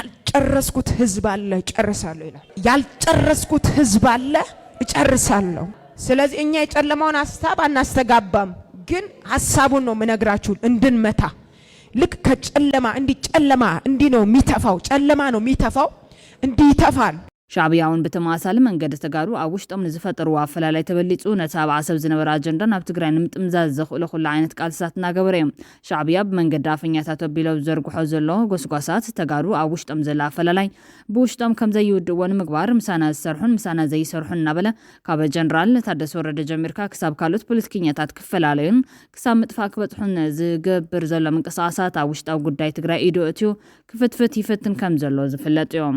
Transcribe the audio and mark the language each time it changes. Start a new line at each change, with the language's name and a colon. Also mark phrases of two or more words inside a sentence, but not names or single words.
Amharic: ያልጨረስኩት ህዝብ አለ ጨርሳለሁ ይላል። ያልጨረስኩት ህዝብ አለ ጨርሳለሁ። ስለዚህ እኛ የጨለማውን ሐሳብ አናስተጋባም ግን ሐሳቡን ነው ምነግራችሁ እንድንመታ ልክ ከጨለማ እንዲ ነው የሚተፋው ጨለማ ነው የሚተፋው እንዲ ይተፋል
Tigrinya: ሻዕቢያውን በተማሳለ መንገድ ተጋሩ አውሽጦም ንዝፈጠሩ አፈላላይ ተበሊጹ ነታብ ዓሰብ ዝነበረ አጀንዳ ናብ ትግራይ ንምጥምዛዝ ዘኽእሉ ኩሉ ዓይነት ቃልሳት እናገበረ ሻዕቢያ በመንገድ ዳፈኛታት ቢለው ዘርግሖ ዘሎ ጎስጓሳት ተጋሩ አውሽጦም ዘላ አፈላላይ ብውሽጦም ከም ዘይውድወን ምግባር ምሳና ዝሰርሑን ምሳና ዘይሰርሑን እናበለ ካብ ጀነራል ታደሰ ወረደ ጀሚርካ ክሳብ ካልኦት ፖለቲከኛታት ክፈላለዩን ክሳብ ምጥፋእ ክበጽሑን ዝገብር ዘሎ ምንቅስቃሳት አውሽጣዊ ጉዳይ ትግራይ ኢዶ እትዩ ክፍትፍት ይፈትን ከም ዘሎ ዝፍለጥ እዮም